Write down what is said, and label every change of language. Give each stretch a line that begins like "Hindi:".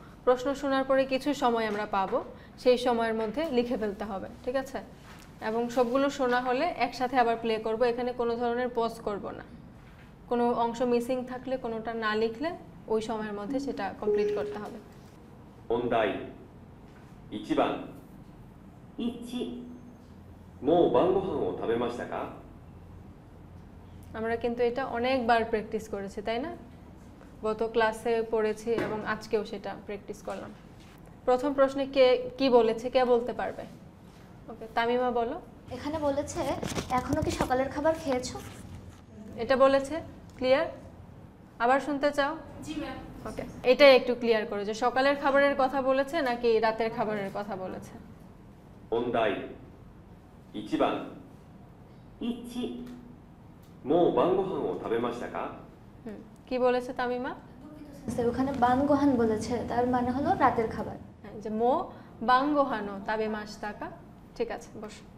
Bangla: প্রশ্ন শোনার পরে কিছু সময় আমরা পাবো, সেই সময়ের মধ্যে লিখে ফেলতে হবে, ঠিক আছে? এবং সবগুলো শোনা হলে একসাথে আবার প্লে করব, এখানে কোনো ধরনের পজ করব না। কোনো অংশ মিসিং থাকলে, কোনোটা না লিখলে ওই সময়ের মধ্যে সেটা কমপ্লিট করতে হবে।
Japanese: 問題1番もう晩ご飯を食べましたか
Bangla: আমরা কিন্তু এটা অনেকবার প্র্যাকটিস করেছি, তাই না? গত ক্লাসে পড়েছি এবং আজকেও সেটা প্র্যাকটিস করলাম। প্রথম প্রশ্নে কে কি বলেছে, কে বলতে পারবে? ওকে, তামিমা বলো। এখানে বলেছে এখনো কি সকালের খাবার খেয়েছো? এটা বলেছে, ক্লিয়ার? আবার শুনতে চাও? জি ম্যাম। ওকে, এটাই একটু ক্লিয়ার করো যে সকালের খাবারের কথা বলেছে নাকি রাতের খাবারের কথা বলেছে।
Japanese: 問題1番もう晩ご飯を食べましたか
Bangla: কি বলেছে তামিমা? স্যার ওখানে বানগোহান বলেছে, তার মানে হলো রাতের খাবার। হ্যাঁ, যে
Japanese: মো বাঙ্গোহানো তাবে মাস টাকা,
Bangla: ঠিক আছে, বস।